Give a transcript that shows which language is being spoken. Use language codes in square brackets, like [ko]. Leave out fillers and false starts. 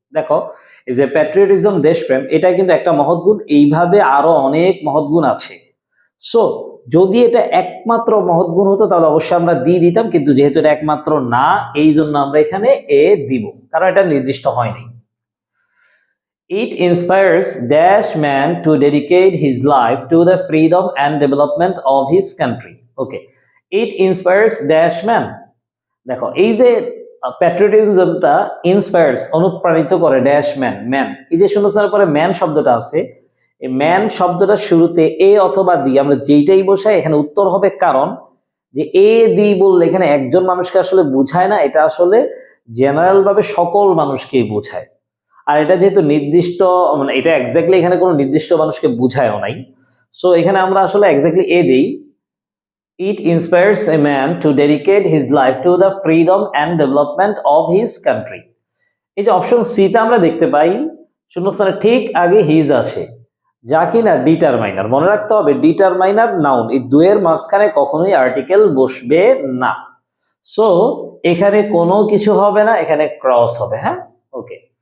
[bn] দেখো, এই যে প্যাট্রিয়টিজম, দেশপ্রেম, এটা কিন্তু একটা মহৎ গুণ, এইভাবে আরো অনেক মহৎ গুণ আছে। সো যদি এটা একমাত্র মহৎ গুণ হতো তাহলে অবশ্যই আমরা দিয়ে দিতাম, কিন্তু যেহেতু এটা একমাত্র না, এই জন্য আমরা এখানে এ দিব, কারণ এটা নির্দিষ্ট হয়নি। [en] It inspires dash man to dedicate his life to the freedom and development of his country. Okay, it inspires dash man. [bn] দেখো, এই যে প্যাট্রিয়টিজমটা ইন্সপায়ার্স, অনুপ্রাণিত করে ড্যাশ ম্যান, ম্যান, এই যে শূন্যস্থানের পরে ম্যান শব্দটা আছে, এই ম্যান শব্দটা শুরুতে এ অথবা দি আমরা যেইটাই বসাই এখানে উত্তর হবে, কারণ যে এ দি বললে এখানে একজন মানুষকে আসলে বুঝায় না, এটা আসলে জেনারেল ভাবে সকল মানুষকেই বোঝায়। আর এটা যেহেতু নির্দিষ্ট, মানে এটা এক্স্যাক্টলি এখানে কোনো নির্দিষ্ট মানুষকে বুঝায়ও নাই, সো এখানে আমরা আসলে এক্স্যাক্টলি এ দেই। [en] It inspires a man to dedicate his life to the freedom and development of his country. [bn] এই যে অপশন সিতে আমরা দেখতে পাই শূন্যস্থানের ঠিক আগে হিজ আছে, যা কিনা ডিটারমাইনার। মনে রাখতে হবে, ডিটারমাইনার নাউন, এই দুয়ের মাঝখানে কখনোই আর্টিকেল বসবে না। সো এখানে কোনো কিছু হবে না, এখানে ক্রস হবে। হ্যাঁ, ওকে।